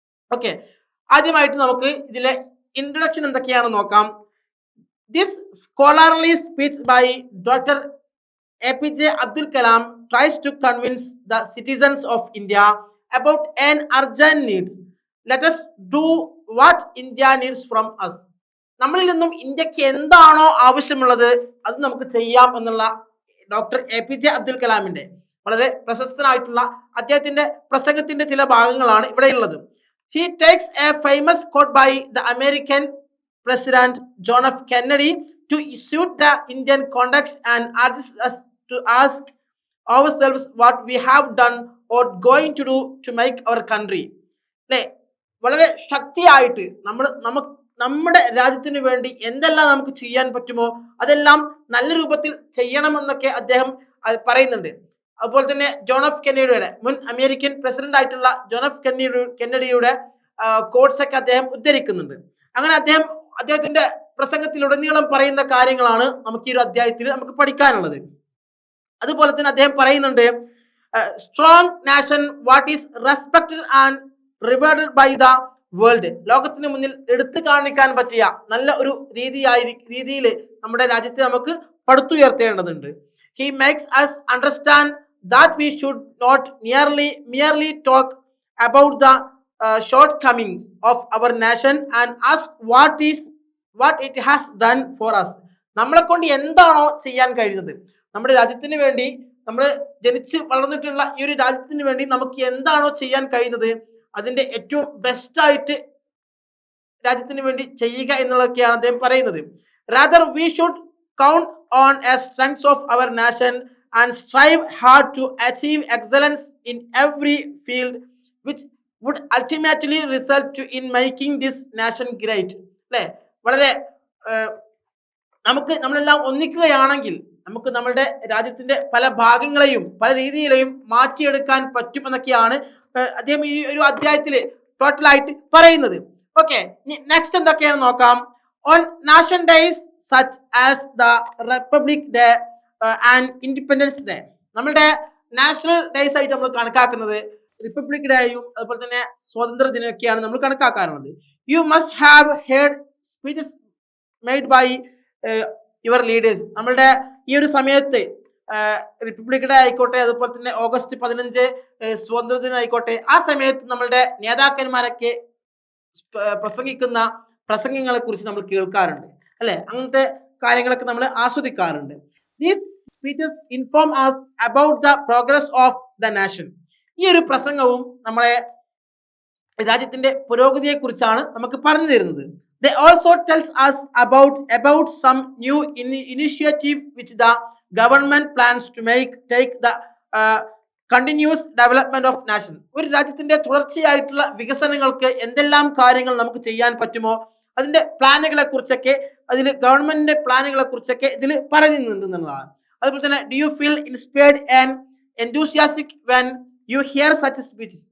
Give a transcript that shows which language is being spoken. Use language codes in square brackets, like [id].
[ml] Okay, ആദ്യമായിട്ട് നമുക്ക് ഇതിലെ ഇൻട്രൊഡക്ഷൻ എന്തൊക്കെയാണെന്ന് നോക്കാം. [en] This scholarly speech by Dr. APJ Abdul Kalam tries to convince the citizens of India about an urgent need. Let us do what India needs from us. [ml] നമ്മളിൽ നിന്നും ഇന്ത്യക്ക് എന്താണോ ആവശ്യമുള്ളത് അത് നമുക്ക് ചെയ്യാം എന്നുള്ള ഡോക്ടർ APJ അബ്ദുൽ കലാമിന്റെ വളരെ പ്രശസ്തനായിട്ടുള്ള അദ്ദേഹത്തിന്റെ പ്രസംഗത്തിന്റെ ചില ഭാഗങ്ങളാണ് ഇവിടെയുള്ളത്. [en] He takes a famous quote by the American President John F. Kennedy to suit the Indian context and urges us to ask ourselves what we have done or going to do to make our country. [ml] അല്ലെ, വളരെ ശക്തിയായിട്ട് നമ്മുടെ രാജ്യത്തിന് വേണ്ടി എന്തെല്ലാം നമുക്ക് ചെയ്യാൻ പറ്റുമോ അതെല്ലാം നല്ല രൂപത്തിൽ ചെയ്യണമെന്നൊക്കെ അദ്ദേഹം പറയുന്നുണ്ട്. അതുപോലെ തന്നെ ജോൺ എഫ് കെന്നഡിയുടെ, മുൻ അമേരിക്കൻ പ്രസിഡന്റ് ആയിട്ടുള്ള ജോൺ എഫ് കെന്നഡിയുടെ കോട്ട്സ് ഒക്കെ അദ്ദേഹം ഉദ്ധരിക്കുന്നുണ്ട്. അങ്ങനെ അദ്ദേഹത്തിന്റെ പ്രസംഗത്തിലുടനീളം പറയുന്ന കാര്യങ്ങളാണ് നമുക്ക് ഈ ഒരു അധ്യായത്തിൽ നമുക്ക് പഠിക്കാനുള്ളത്. അതുപോലെ തന്നെ അദ്ദേഹം പറയുന്നുണ്ട്, [en] Strong nation what is respected and rewarded by the world. [ml] ലോകത്തിന് മുന്നിൽ എടുത്തു കാണിക്കാൻ പറ്റിയ നല്ല ഒരു രീതിയിൽ നമ്മുടെ രാജ്യത്തെ നമുക്ക് പടുത്തുയർത്തേണ്ടതുണ്ട്. [en] He makes us understand that we should not merely talk about the shortcomings of our nation and ask what it has done for us. [ml] നമ്മളെ കൊണ്ട് എന്താണോ ചെയ്യാൻ കഴിയുന്നത്, നമ്മുടെ രാജ്യത്തിന് വേണ്ടി, നമ്മൾ ജനിച്ച് വളർന്നിട്ടുള്ള ഈ ഒരു രാജ്യത്തിന് വേണ്ടി നമുക്ക് എന്താണോ ചെയ്യാൻ കഴിയുന്നത് അതിന്റെ ഏറ്റവും ബെസ്റ്റ് ആയിട്ട് രാജ്യത്തിന് വേണ്ടി ചെയ്യുക എന്നുള്ളതൊക്കെയാണ് അദ്ദേഹം പറയുന്നത്. [en] rather we should count on a strength of our nation and strive hard to achieve excellence in every field which would ultimately result in making this nation great. [ml] അല്ലെ, വളരെ നമ്മളെല്ലാം ഒന്നിക്കുകയാണെങ്കിൽ നമുക്ക് നമ്മുടെ രാജ്യത്തിന്റെ പല ഭാഗങ്ങളെയും പല രീതിയിലെയും മാറ്റിയെടുക്കാൻ പറ്റുമെന്നൊക്കെയാണ് അദ്ദേഹം ഈ ഒരു അധ്യായത്തിൽ ടോട്ടലായിട്ട് പറയുന്നത്. ഓക്കെ, നെക്സ്റ്റ് എന്തൊക്കെയാണ് നോക്കാം. [en] on national days such as the Republic Day and Independence Day, [ml] നമ്മളുടെ നാഷണൽ ഡേയ്സ് ആയിട്ട് നമ്മൾ കണക്കാക്കുന്നത് റിപ്പബ്ലിക് ഡേയും അതുപോലെ തന്നെ സ്വാതന്ത്ര്യ ദിനമൊക്കെയാണ് നമ്മൾ കണക്കാക്കാറുള്ളത്. [en] You must have heard speeches made by your leaders. [ml] നമ്മളുടെ ഈ ഒരു സമയത്ത് റിപ്പബ്ലിക് ഡേ ആയിക്കോട്ടെ, അതുപോലെ തന്നെ August 15 സ്വാതന്ത്ര്യ ദിനം ആയിക്കോട്ടെ, ആ സമയത്ത് നമ്മളുടെ നേതാക്കന്മാരൊക്കെ പ്രസംഗിക്കുന്ന പ്രസംഗങ്ങളെ കുറിച്ച് നമ്മൾ കേൾക്കാറുണ്ട് അല്ലെ. അങ്ങനത്തെ കാര്യങ്ങളൊക്കെ നമ്മൾ ആസ്വദിക്കാറുണ്ട്. [en] These speeches inform us about the progress of the nation. [ml] ഈ ഒരു പ്രസംഗവും നമ്മളെ രാജ്യത്തിന്റെ പുരോഗതിയെ കുറിച്ചാണ് നമുക്ക് പറഞ്ഞു തരുന്നത്. [en] They also tells us about some new initiative which the government plans to take the continuous development of nation. [ml] ഒരു രാജ്യത്തിന്റെ തുടർച്ചയായിട്ടുള്ള വികസനങ്ങൾക്ക് എന്തെല്ലാം കാര്യങ്ങൾ നമുക്ക് ചെയ്യാൻ പറ്റുമോ അതിന്റെ പ്ലാനുകളെ കുറിച്ചൊക്കെ, അതിൽ ഗവൺമെന്റിന്റെ പ്ലാനുകളെ കുറിച്ചൊക്കെ ഇതിൽ പറയുന്നുണ്ടെന്നുള്ളതാണ്. അതുപോലെ തന്നെ [en] Do you feel inspired and enthusiastic when you hear such speeches.